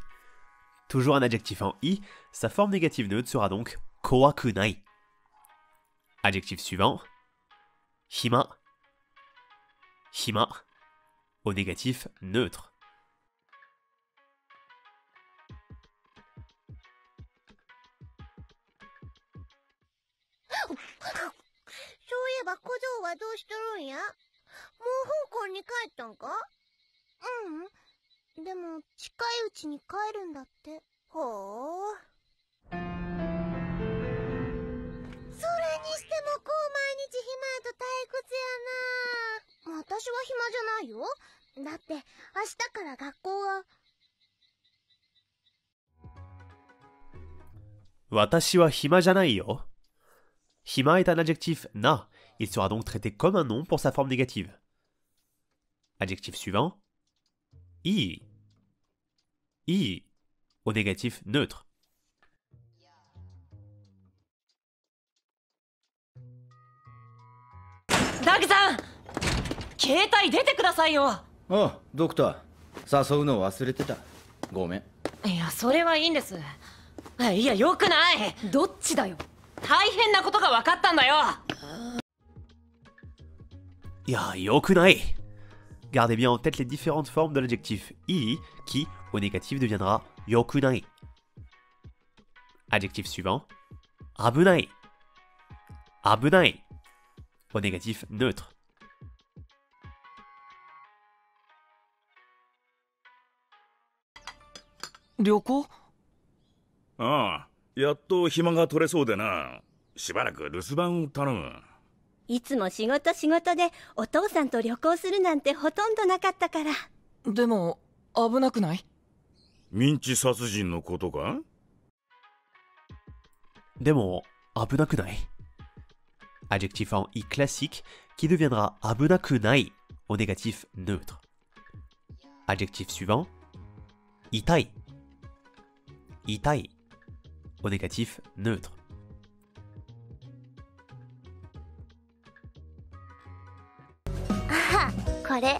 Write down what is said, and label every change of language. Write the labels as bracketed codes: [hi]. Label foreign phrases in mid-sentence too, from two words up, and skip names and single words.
[fr] Toujours un adjectif en i, sa forme négative neutre sera donc kowakunai. Adjectif suivant, hima. Hima, au négatif neutre. [ja] そういえば小僧はどうしとるんや？もう香港に帰ったんか？うん。でも近いうちに帰るんだって。ほう。それにしてもこう毎日暇やと退屈やな。私は暇じゃないよ。だって明日から学校が。私は暇じゃないよ. [fr] Hima est un adjectif na, il sera donc traité comme un nom pour sa forme négative. Adjectif suivant, i. I, au négatif neutre. [ja] Dag-san! 携帯出てくださいよ。ああ、ドクター。誘うの忘れてた。ごめん。いや、それはいいんです。いや、よくない。どっちだよ。大変なことが分かったんだよ。いや、よくない. [fr] Gardez bien en tête les différentes formes de l'adjectif i qui, au négatif, deviendra yokunai. Adjectif suivant, abunai. Abunai, au négatif neutre. [ja] 旅行？ああ、やっと暇が取れそうでな。しばらく留守番を頼む。いつも仕事でお父さんと旅行するなんてほとんどなかったから。でも危なくない？民事殺人のことか？でも危なくない? [fr] Adjectif en i classique qui deviendra abunakunai au négatif neutre. Adjectif suivant, itai. Itai, au négatif neutre. [ja] Ah, これ。